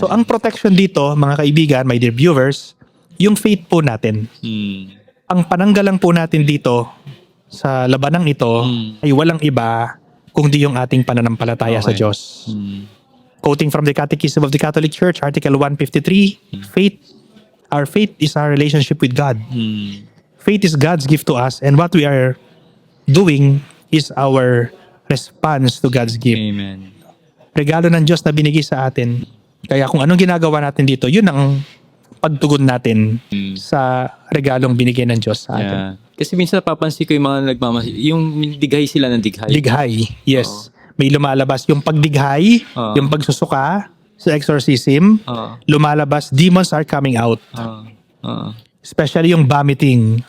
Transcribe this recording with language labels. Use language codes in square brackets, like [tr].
[tl] So ang protection dito, mga kaibigan, my dear viewers, yung faith po natin. Ang pananggalang po natin dito sa labanang ito ay walang iba kundi yung ating pananampalataya sa [en] Okay. [tl] Diyos. [en] Quoting from the Catechism of the Catholic Church, Article 153, faith Our faith is our relationship with God. Mm. Faith is God's gift to us, and what we are doing is our response to God's gift. Amen. [tl] Regalo ng Diyos na binigay sa atin. Kaya kung anong ginagawa natin dito, yun ang pagtugon natin sa regalong binigay ng Diyos sa atin. [en] Yeah. [tl] Kasi minsan napapansin ko yung mga yung dighay sila ng dighay. Dighay, yes. May lumalabas yung pagdighay, Oo. yung pagsusuka sa exorcism, Oo. [en] lumalabas, demons are coming out. [tl] Oo. [en] Especially yung vomiting.